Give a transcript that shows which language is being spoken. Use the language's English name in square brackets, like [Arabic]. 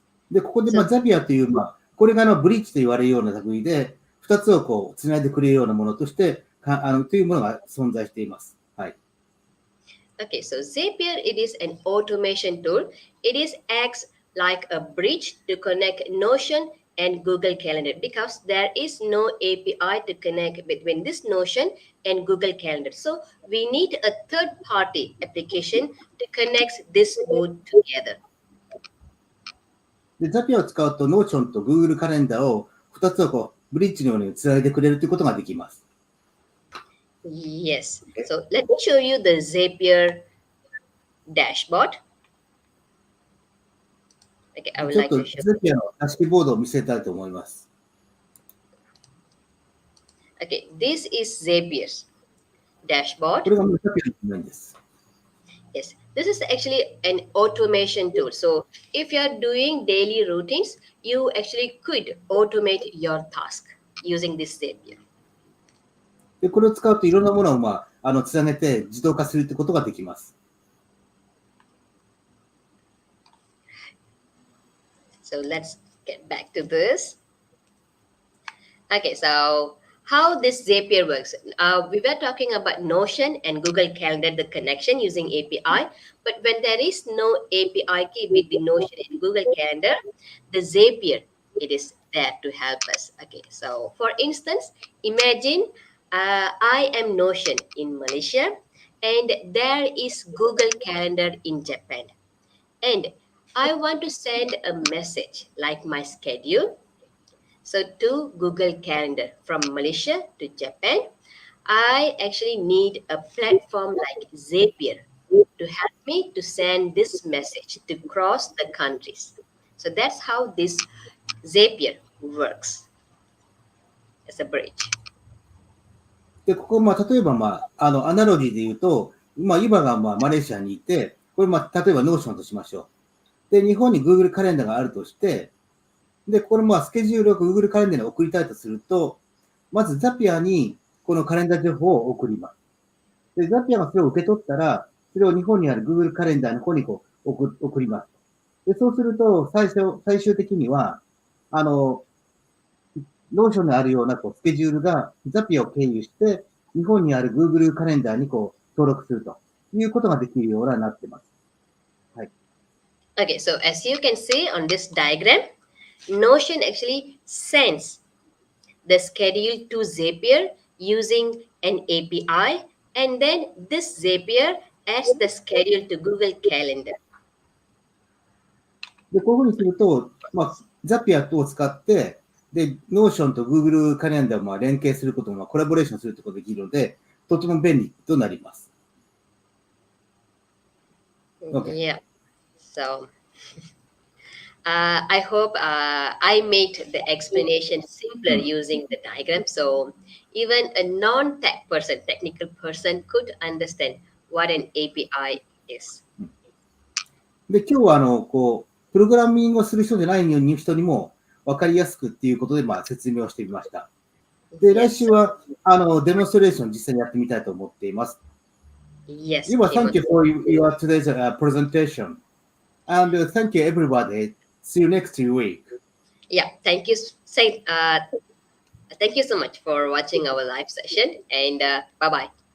[Japanese] で、ここでZapierという、これがブリッジと言われるような類で、2つをつないでくれるようなものとして、というものが存在しています。はい。 [English] Okay, so Zapier, it is an automation tool. It acts like a bridge to connect Notion and Google Calendar because there is no API to connect between this Notion and Google Calendar. So we need a third-party application to connect this both together. [Japanese] で、Zapier を使うと Notion と Google カレンダーを2つをブリッジのようにつないでくれるということができます。 [English] Yes. So let me show you the Zapier dashboard. Okay, I would [Japanese] ちょっ [English] like [Japanese] と [English] to show. [Japanese] Zapier のダッシュボードを見せたいと思います。 [English] Okay, this is Zapier's dashboard. [Japanese] これがZapierの画面です。 [English] Yes, This is actually an automation tool. So if you are doing daily routines, you actually could automate your task using this Zapier. [Japanese] で、これを使うといろんなものを、つなげて自動化するってことができます。 [English] So let's get back to this. Okay, so how this Zapier works. We were talking about Notion and Google Calendar, the connection using API. But when there is no API key with the Notion and Google Calendar, the Zapier, it is there to help us. Okay, so for instance, imagine I am Notion in Malaysia and there is Google Calendar in Japan. And I want to send a message like my schedule, so to Google Calendar from Malaysia to Japan, I actually need a platform like Zapier to help me to send this message to cross the countries. So that's how this Zapier works as a bridge. [Japanese] で、ここ、例えば、アナロジーで言うと、今が、マレーシアにいて、これ、例えば、ノーションとしましょう。で、日本に Google カレンダーがあるとして、で、これ、スケジュールを Google カレンダーに送りたいとすると、まず Zapier にこのカレンダー情報を送ります。で、Zapier がそれを受け取ったら、それを日本にある Google カレンダーの方に送ります。で、そうすると、最終的には、ノーションにあるようなスケジュールが Zapier を経由して、日本にある Google カレンダーに登録するということができるようになっています。はい。 [English] Okay, so as you can see on this diagram, Notion actually sends the schedule to Zapier using an API, and then this Zapier adds the schedule to Google Calendar. [Japanese] で、こういうふうにすると、Zapier を使って、で、Notion と Google カレンダーを連携することも、コラボレーションすることができるので、とても便利となります。 [English] Okay. Yeah. So I hope I made the explanation simpler using the diagram. So even a non-tech person, technical person could understand what an API is. [Japanese] で、今日はプログラミングをする人じゃない人にも分かりやすくっていうことで、説明をしてみました。で、来週はデモンストレーション実際にやってみたいと思っています。 [English] Yes. Thank you for your today's presentation. And thank you, everybody. See you next week. Yeah, thank you. Thank you so much for watching our live session, and bye-bye.